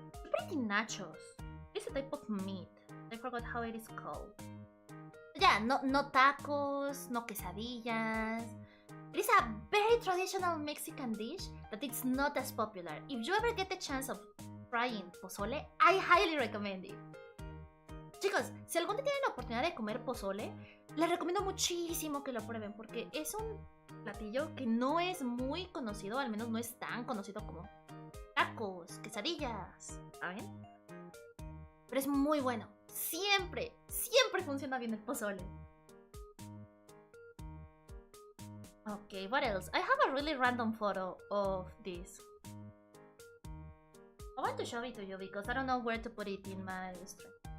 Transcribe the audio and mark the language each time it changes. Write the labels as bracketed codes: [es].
[en] Pretty nachos. It's a type of meat. I forgot how it is called. Yeah, no tacos, no quesadillas. It is a very traditional Mexican dish that it's not as popular. If you ever get the chance of trying pozole, I highly recommend it. [es] Chicos, si algún día tienen la oportunidad de comer pozole, les recomiendo muchísimo que lo prueben porque es un platillo que no es muy conocido, al menos no es tan conocido como tacos, quesadillas, ¿saben? Pero es muy bueno. Siempre funciona bien el pozole. [en] Okay, what else? I have a really random photo of this. I want to show it to you because I don't know where to put it in my stream.